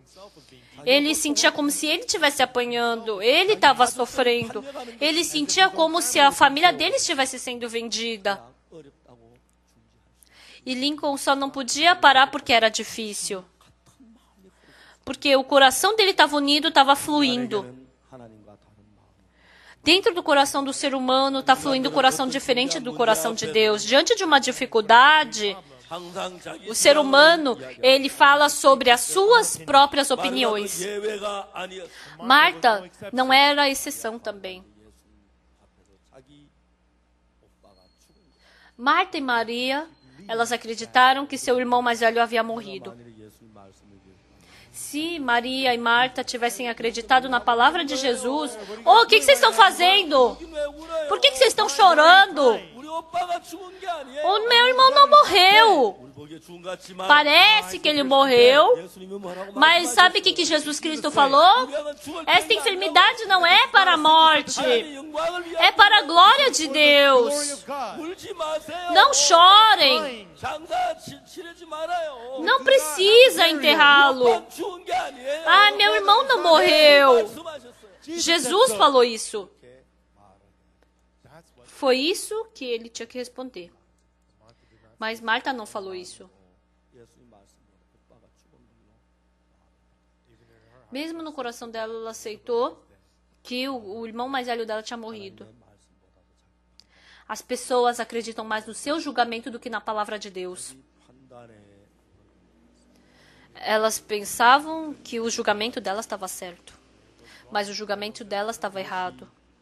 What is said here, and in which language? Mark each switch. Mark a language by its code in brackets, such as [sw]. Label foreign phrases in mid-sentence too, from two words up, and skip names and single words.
[pt] Ele sentia como se ele estivesse apanhando, ele estava sofrendo. Ele sentia como se a família dele estivesse sendo vendida. [ko] 어렵다고 [pt] E Lincoln só não podia parar porque era difícil. Porque o coração dele estava unido, estava fluindo. [ko] 하나님과 다른 마음. [pt] Dentro do coração do ser humano está fluindo um coração diferente do coração de Deus. Diante de uma dificuldade, [ko] 항상 자기 [pt] o ser humano, ele fala sobre as suas próprias opiniões. [ko] 예외가 아니었어. [pt] Marta não era a exceção também. [ko] 자기 오빠가 죽은 거. [pt] Marta e Maria, elas acreditaram que seu irmão mais velho havia morrido. [ko] 만일 예수님 말씀을 [pt] Se Maria e Marta tivessem acreditado na palavra de Jesus, oh, o que vocês estão fazendo? [ko] 왜 울어요? [pt] Por que vocês estão chorando? [ko] 우리 오빠가 죽은 게 아니에요. [pt] O meu irmão não morreu. [ko] 우리 보기에 죽은 것 같지만 [pt] Parece que ele morreu, [ko] 예수님이 뭐라고 [pt] mas sabe o que Jesus Cristo falou? Esta enfermidade não é para a morte, [ko] 영광을 위하여 [pt] é para a glória de Deus. [en] glory of God. [ko] 울지 마세요. [pt] Não chorem, [ko] 장사 치르지 말아요. [pt] não precisa enterrá-lo. [ko] 오빠 죽은 게 아니에요. [pt] Ah, meu irmão não morreu. [ko] 말씀하셨어요. [pt] Jesus falou isso. [en] That's what [pt] Foi isso que ele tinha que responder. Mas Marta não falou isso. [ko] 예수님 말씀으로 오빠가 죽었다. [pt] Mesmo no coração dela, ela aceitou que o irmão mais velho dela tinha morrido. As pessoas acreditam mais no seu julgamento do que na palavra de Deus. Elas pensavam que o julgamento delas estava certo, mas o julgamento delas estava errado.